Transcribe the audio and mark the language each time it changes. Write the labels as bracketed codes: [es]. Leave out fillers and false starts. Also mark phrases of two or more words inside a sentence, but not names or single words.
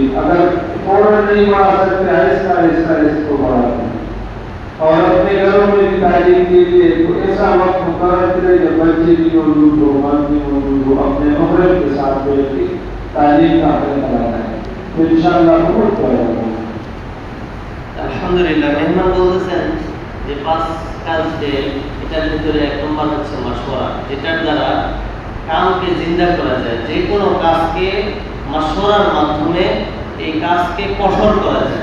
[ur] اگر فوراً نہیں بڑھا سکتے آہستہ آہستہ اس کو بڑھاتے ہیں. اور اپنے گھروں میں بھی تعلیم کے لیے ایسا وقت مقرر کرے جب بچے بھی موجود ہو, مرد بھی موجود ہو, اپنے محرم کے ساتھ بیٹھ کے تعلیم کا حلقہ لگائے تو انشاءاللہ بہت بڑا ہوگا. [bn] আলহামদুলিল্লাহ. মেহমান বলতেছেন যে 5 কাজ যে এটার ভিতরে 1 নম্বর হচ্ছে মাশওয়ারা, যেটার দ্বারা কামকে জিন্দা করা যায়. যে কোনো কাজকে মাশওয়ারার মাধ্যমে এই কাজকে কঠোর করা যায়.